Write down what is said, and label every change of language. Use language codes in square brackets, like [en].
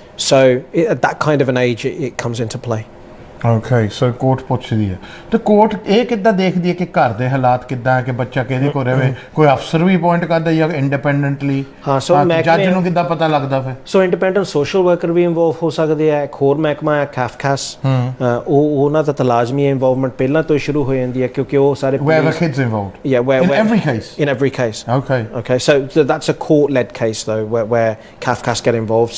[en] So at that kind of an age it comes into play. [pa] Okay so court ਪੁੱਛਦੀ ਹੈ ਤੇ court ਇਹ ਕਿੱਦਾਂ ਦੇਖਦੀ ਹੈ ਕਿ ਘਰ ਦੇ ਹਾਲਾਤ ਕਿੱਦਾਂ ਹੈ ਕਿ ਬੱਚਾ ਕਿਹਦੇ ਕੋਲ ਰਹੇ, ਕੋਈ ਅਫਸਰ ਵੀ ਅਪਾਇੰਟ ਕਰਦਾ ਜਾਂ ਇੰਡੀਪੈਂਡੈਂਟਲੀ? ਹਾਂ ਸੋ ਜੱਜ ਨੂੰ ਕਿੱਦਾਂ ਪਤਾ ਲੱਗਦਾ ਫਿਰ? ਸੋ ਇੰਡੀਪੈਂਡੈਂਟ ਸੋਸ਼ਲ ਵਰਕਰ ਵੀ ਇਨਵੋਲਵ ਹੋ ਸਕਦੇ ਆ, ਇੱਕ ਹੋਰ ਮਹਿਕਮਾ ਹੈ ਕੈਫਕਾਸ, ਉਹ ਉਹਨਾਂ ਦਾ ਤਾਂ ਲਾਜ਼ਮੀ ਇਨਵੋਲਵਮੈਂਟ ਪਹਿਲਾਂ ਤੋਂ ਸ਼ੁਰੂ ਹੋ ਜਾਂਦੀ ਹੈ ਕਿਉਂਕਿ ਉਹ ਸਾਰੇ [en] wherever kids involved? Yeah, in every case? In every case. Okay, so that's a court led case though where CAFCAS get involved.